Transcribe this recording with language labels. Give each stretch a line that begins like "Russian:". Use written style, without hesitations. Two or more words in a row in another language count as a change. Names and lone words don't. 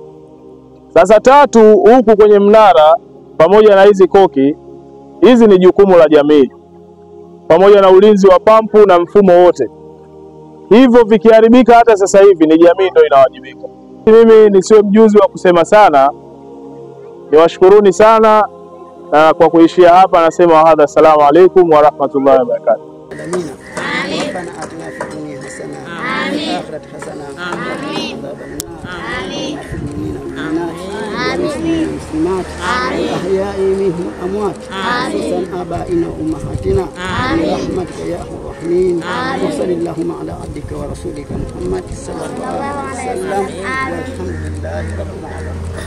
Swahili: Sasa tatu, huku kwenye mnara pamoja na hizi koki, hizi ni jukumu la jamii, pamoja na ulinzi wa pampu na mfumo wote. Hivyo vikiharibika hata sasa hivi ni jamii ndio inawajibika. Mimi nisiwe mjuzi wa kusema sana, niwashukuruni sana, na kwa kuishia hapa nasema hadha,
Arabic: السلام عليكم ورحمة الله وبركاته. ربنا آتنا في الدنيا حسنة وفي الآخرة حسنة وقنا عذاب النار آمين المسلمين والمسلمات الأحياء منهم الأموات خصوصا آبائنا وأمهاتنا برحمتك يا أرحم الراحمين وصل اللهم على عبدك ورسولك محمد صلى الله عليه وسلم والحمد لله رب العالمين.